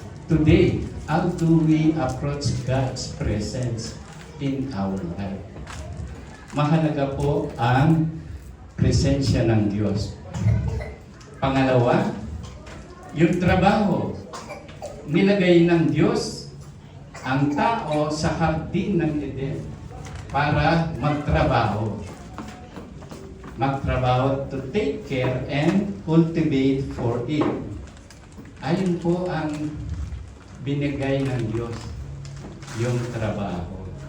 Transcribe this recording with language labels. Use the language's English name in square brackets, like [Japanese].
[English] Today, how do we approach God's presence in our life? [Filipino] Mahalaga po ang presensya ng Diyos. Pangalawa, yung trabaho. Nilagay ng Diyos ang tao sa hardin ng Eden para magtrabaho. [English] Magtrabaho to take care and cultivate for it. [Filipino] Ayun po ang binigay ng Diyos, yung trabaho.